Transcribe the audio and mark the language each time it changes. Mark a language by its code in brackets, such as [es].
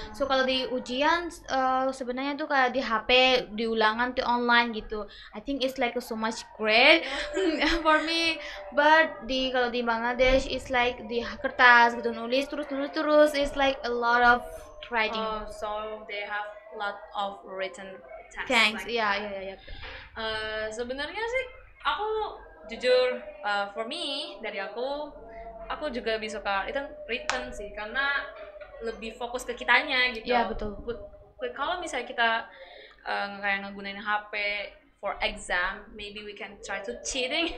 [id] So kalau di ujian sebenarnya tuh kayak di HP, di ulangan tuh online gitu. [en] I think it's like so much great for me. But [id] di kalau di Bangladesh [en] it's like [id] di kertas gitu nulis terus nulis terus. [en] It's like a lot of writing. So they have lot of written text. Thanks. Like [id] Ya, [en] that. [id] ya, ya, ya. Sebenarnya sih aku jujur, [en] for me [id] dari aku juga lebih suka written sih, karena lebih fokus ke kitanya gitu. Ya, betul. Kalau misalnya kita kayak ngegunain HP [en] for exam, maybe we can try to cheating.